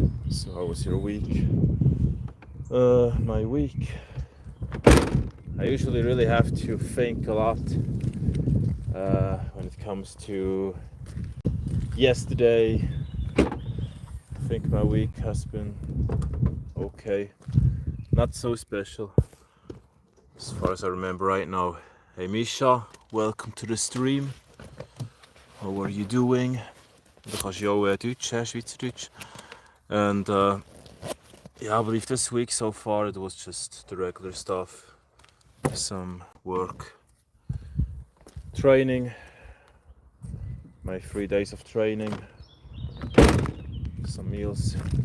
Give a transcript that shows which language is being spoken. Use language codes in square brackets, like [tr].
[en] So how was your week? My week, I usually really have to think a lot when it comes to yesterday. I think my week has been okay, not so special as far as I remember right now. Hey Misha, welcome to the stream. How are you doing? [de] Du kannst ja auch Deutsch, Schweizerdeutsch. [en] And yeah, I believe this week so far it was just the regular stuff. Some work, training, my 3 days of training, some meals.